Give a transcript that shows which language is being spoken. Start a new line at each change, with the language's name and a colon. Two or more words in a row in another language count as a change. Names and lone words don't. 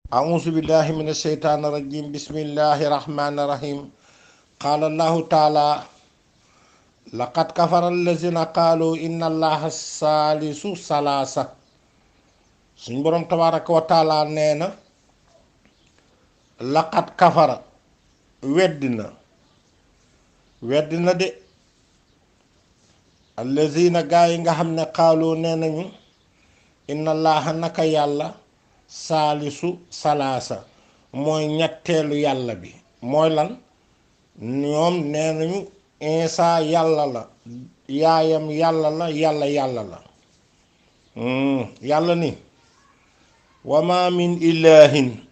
Arabic: أعوذ بالله من الشيطان الرجيم بسم الله الرحمن الرحيم قال الله تعالى لقد كفر الذين قالوا إن الله ثالث ثلاثة
Wolof: suñ borom
Arabic: تبارك وتعالى
Wolof: nee na
Arabic: لقد كفر
Wolof: weddi na de allazina gaa yi nga xam ne xaaloo nee nañu
Arabic: إن الله
Wolof: naka yàlla
Arabic: ثالث ثلاثة
Wolof: mooy ñetteelu yàlla bi mooy lan ñoom nee nañu Isa yàlla la yaayam yàlla la yàlla la yàlla ni
Arabic: وما من إله